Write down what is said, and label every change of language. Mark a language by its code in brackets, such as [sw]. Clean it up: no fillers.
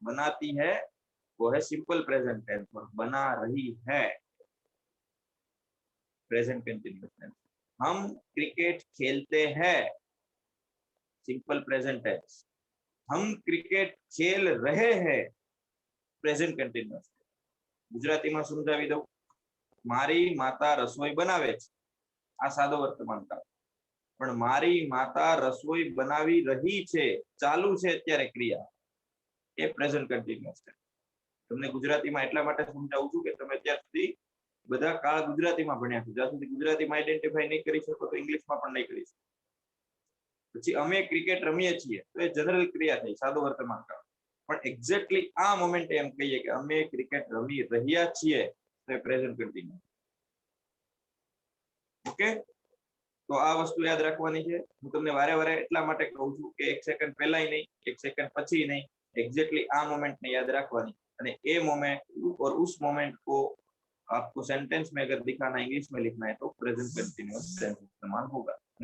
[hi] बनाती है वो है सिंपल प्रेजेंट टेंस और बना रही है प्रेजेंट कंटिन्यूअस टेंस। हम क्रिकेट खेलते हैं सिंपल प्रेजेंट टेंस, हम क्रिकेट खेल रहे हैं પ્રેઝન્ટ કન્ટિન્યુઅસ। [gu] ગુજરાતીમાં સમજાવી દઉં, મારી માતા રસોઈ બનાવે છે આ સાદો વર્તમાન કાળ, પણ મારી માતા રસોઈ બનાવી રહી છે ચાલુ છે અત્યારે ક્રિયા, એ પ્રેઝન્ટ કન્ટિન્યુઅસ છે। તમને ગુજરાતીમાં એટલા માટે સમજાવું છું કે તમે અત્યાર સુધી બધા કાળ ગુજરાતીમાં ભણ્યા છો, જ્યાં સુધી ગુજરાતીમાં આઈડેન્ટિફાઈ નહીં કરી શકો તો ઇંગ્લિશમાં પણ નહીં કરી શકો। પછી અમે ક્રિકેટ રમીએ છીએ તો એ જનરલ ક્રિયા થઈ સાદો વર્તમાન કાળ, પણ એક્ઝેક્ટલી આ મોમેન્ટે એમ કહીએ કે અમે ક્રિકેટ રમી રહ્યા છીએ તો એ પ્રેઝન્ટ કન્ટિન્યુઅસ। ઓકે, તો આ વસ્તુ યાદ રાખવાની છે। હું તમને વારે વારે એટલા માટે કહું છું કે એક સેકન્ડ પહેલાય નહીં એક સેકન્ડ પછી નહીં, એક્ઝેक्टली આ मोमेंट ने याद रखवानी અને એ मोमेंट [hi] और उस मोमेंट को आपको सेंटेंस में अगर दिखाना इंग्लिश में लिखना है तो प्रेजेंट कंटिन्यूअस टेंस इस्तेमाल होगा।